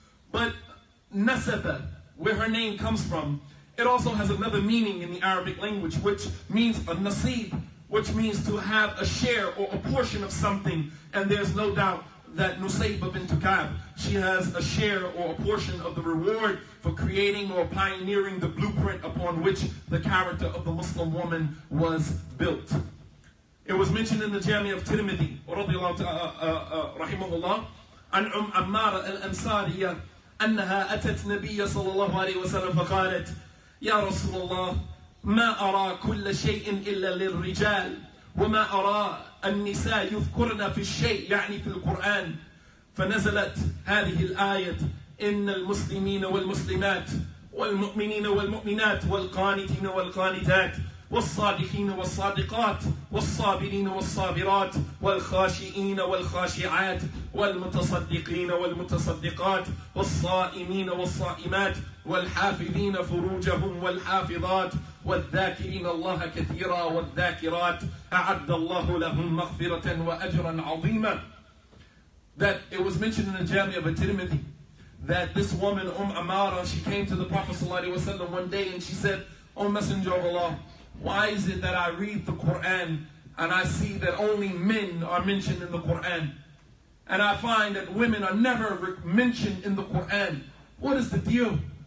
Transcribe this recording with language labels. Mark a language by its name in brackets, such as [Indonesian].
[English] But Nasaba, where her name comes from, it also has another meaning in the Arabic language, which means a nasib, which means to have a share or a portion of something. And there's no doubt that Nusayba bint Ka'b, she has a share or a portion of the reward for creating or pioneering the blueprint upon which the character of the Muslim woman was built. It was mentioned in the Jami of Tirmidhi, rahimahullah, an Ammara al-Ansariya, [Arabic] أنها أتت نبي صلى الله عليه وسلم فقالت يا رسول الله ما أرى كل شيء إلا للرجال وما أرى النساء يذكرن في الشيء يعني في القرآن. فنزلت هذه الآية إن المسلمين والمسلمات والمؤمنين والمؤمنات والقانتين والقانتات والصادقين والصادقات والصابرين والصابرات والخاشئين والخاشعات والمتصدقين والمتصدقات والصائمين والصائمات والحافظين فروجهم والحافظات والذاكرين الله كثيرا والذاكرات أعد الله لهم مغفرة وأجرا عظيما. [English] That it was mentioned in the Jami of Tirmidhi that this woman, Amara, she came to the Prophet ﷺ one day and she said, "O Messenger of Allah, why is it that I read the Quran and I see that only men are mentioned in the Quran? And I find that women are never mentioned in the Quran. What is the deal?